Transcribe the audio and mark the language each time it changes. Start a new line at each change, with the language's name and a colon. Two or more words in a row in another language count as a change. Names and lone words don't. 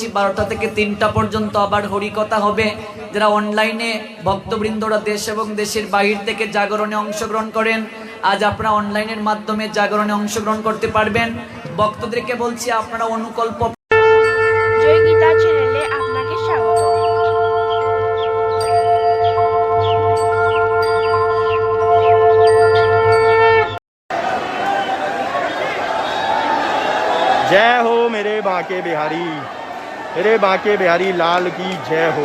Bangla: 12টা থেকে 3টা পর্যন্ত আবার হরিকথা হবে। যারা অনলাইনে ভক্তবৃন্দরা দেশ এবং দেশের বাইরে থেকে জাগরণে অংশগ্রহণ করেন, আজ আপনারা অনলাইনের মাধ্যমে জাগরণে অংশগ্রহণ করতে পারবেন। ভক্তদেরকে বলছি, আপনারা অনুকল্প জয় গীতা চ্যানেলে আপনাকে স্বাগত।
Hindi: जय हो मेरे बांके बिहारी, मेरे बांके बिहारी लाल की जय हो।